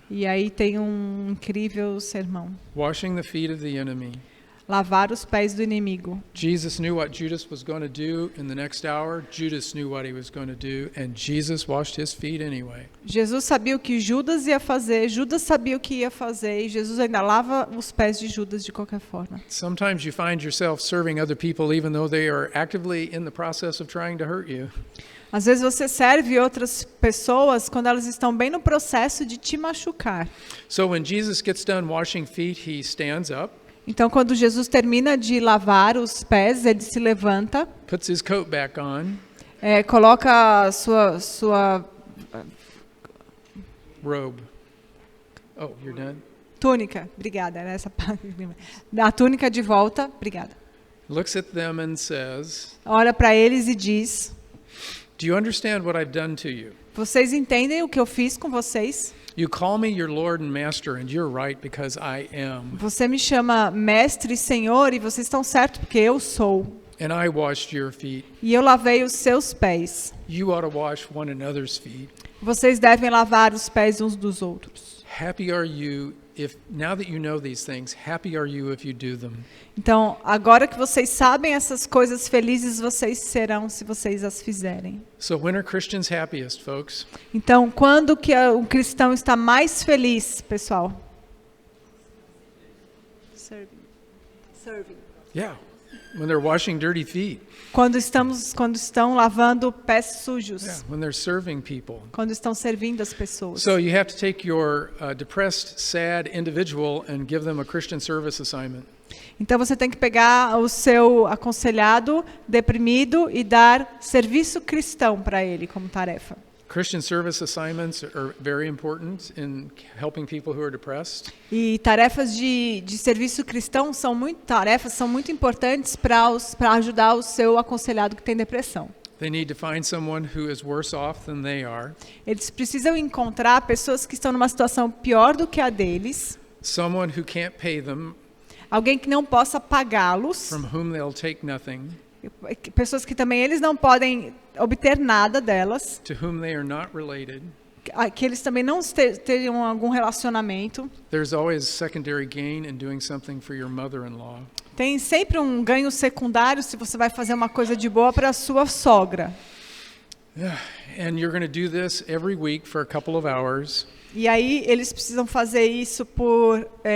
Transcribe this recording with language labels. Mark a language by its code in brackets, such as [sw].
[pt] E aí tem um incrível sermão. [en] Washing the feet of the enemy. [pt] Lavar os pés do inimigo. [en] Jesus knew what Judas was going to do in the next hour. Judas knew what he was going to do, and Jesus washed his feet anyway. [pt] Jesus sabia o que Judas ia fazer, Judas sabia o que ia fazer, e Jesus ainda lava os pés de Judas de qualquer forma. [en] Sometimes you find yourself serving other people even though they are actively in the process of trying to hurt you. [pt] Às vezes você serve outras pessoas quando elas estão bem no processo de te machucar. [en] So when Jesus gets done washing feet, he stands up. [pt] Então, quando Jesus termina de lavar os pés, ele se levanta, [en] Puts his coat back on. [pt] Coloca a sua [en] Robe. Oh, you're done? [pt] túnica. Obrigada, era essa parte. A túnica de volta. Obrigada. [en] Looks at them and says, [pt] Olha para eles e diz: [en] "Do you understand what I've done to you? [pt] Vocês entendem o que eu fiz com vocês? [en] You call me your Lord and Master, and you're right because I am. [pt] Você me chama mestre e senhor e vocês estão certos porque eu sou. [en] And I washed your feet. [pt] E eu lavei os seus pés. [en] You ought to wash one another's feet. [pt] Vocês devem lavar os pés uns dos outros. [en] Happy are you if, now that you know these things, happy are you if you do them." [pt] Então, agora que vocês sabem essas coisas, felizes vocês serão se vocês as fizerem. [en] So when are Christians happiest, folks? [pt] Então, quando que o cristão está mais feliz, pessoal? [en] Serving. Yeah, when they're washing dirty feet. [pt] Quando estão lavando pés sujos. [en] Yeah, when they're serving people. [pt] Quando estão servindo as pessoas. [en] So you have to take your depressed, sad individual and give them a Christian service assignment. [pt] Então você tem que pegar o seu aconselhado, deprimido e dar serviço cristão para ele como tarefa. [en] Christian service assignments are very important in helping people who are depressed. [pt] E tarefas de serviço cristão são muito importantes para ajudar o seu aconselhado que tem depressão. [en] They need to find someone who is worse off than they are. [pt] Eles precisam encontrar pessoas que estão numa situação pior do que a deles. [en] Someone who can't pay them, [pt] Alguém que não possa pagá-los. [en] from whom they'll take nothing, [pt] Pessoas que também eles não podem obter nada delas. [en] to whom they are not related. [pt] Que eles também não tenham algum relacionamento. [en] There's always secondary gain in doing something for your mother-in-law. [pt] Tem sempre um ganho secundário se você vai fazer uma coisa de boa para a sua sogra. [en] Yeah. And you're going to do this every week for a couple of hours. [pt] E aí eles precisam fazer isso por